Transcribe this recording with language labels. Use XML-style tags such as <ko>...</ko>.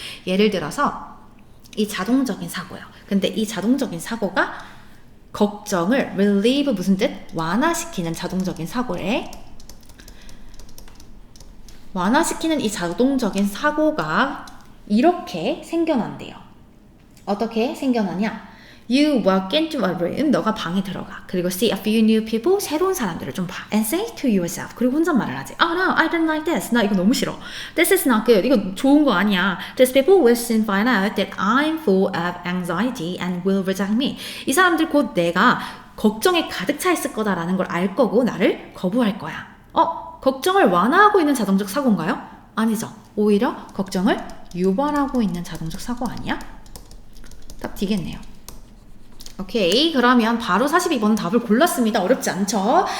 <ko>예를 들어서 이 자동적인 사고요. 근데 이 자동적인 사고가 걱정을 relieve 무슨 뜻? 완화시키는 자동적인 사고래. 완화시키는 이 자동적인 사고가 이렇게 생겨난대요. 어떻게 생겨나냐?</ko> <en>You walk into a room,</en> <ko>너가 방에 들어가.</ko> <en>그리고 see a few new people,</en> <ko>새로운 사람들을 좀 봐.</ko> <en>And say to yourself,</en> <ko>그리고 혼잣말을 하지.</ko> <en>Oh no, I don't like this.</en> <ko>나 이거 너무 싫어.</ko> <en>This is not good.</en> <ko>이거 좋은 거 아니야.</ko> <en>These people will soon find out that I'm full of anxiety and will reject me.</en> <ko>이 사람들 곧 내가 걱정에 가득 차 있을 거다라는 걸 알 거고 나를 거부할 거야. 걱정을 완화하고 있는 자동적 사고인가요? 아니죠. 오히려 걱정을 유발하고 있는 자동적 사고 아니야? 딱 뒤겠네요. 오케이, 그러면 바로 42번 답을 골랐습니다. 어렵지 않죠?</ko>